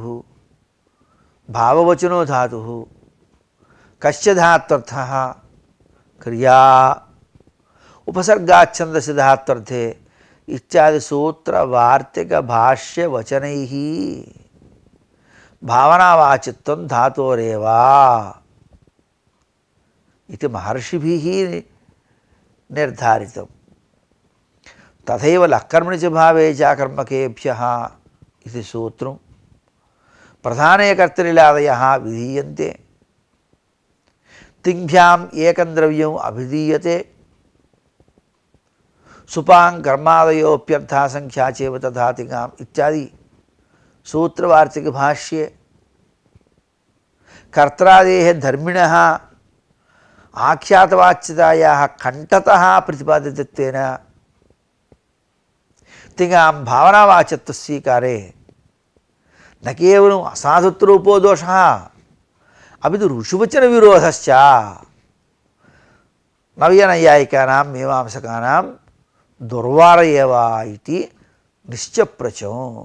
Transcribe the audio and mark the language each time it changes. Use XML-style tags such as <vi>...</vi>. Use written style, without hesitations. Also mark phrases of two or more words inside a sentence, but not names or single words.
<sa>భావవచనో ధాతుః కస్య ధాత్వర్థః క్రియా ఉపసర్గాచ్ఛందసి ధాత్వర్థే ఇత్యాది సూత్ర వార్తిక భాష్య వచనైః భావనావాచిత్వం ధాతోరేవా ఇది మహర్షిభిః నిర్ధారితం. తథైవ లక్కర్మణి చ భావే చ కర్మకేభ్యః ఇది సూత్రం ప్రధానే కర్తరిలాదయః విధీయంతే. तिङ्भ्याम् एकं द्रव्यम् अभिधीयते सुपां कर्मादयोऽप्यर्थः संख्या चैव तथा तिङ्गाम् इत्यादि सूत्रवार्तिक भाष्ये कर्त्रादेः धर्मिणः आख्यातवाच्यतायाः कण्ठतः प्रतिपादितत्वेन तिङ्गां भावनावाच्यत्व स्वीकारे न केवलम् असाधुत्वरूपो दोषः अपि तु ऋषिवचनविरोधश्च नव्यनैयायिकानां मीमांसकानां दुर्वार एव इति निश्चप्रचम्।</sa>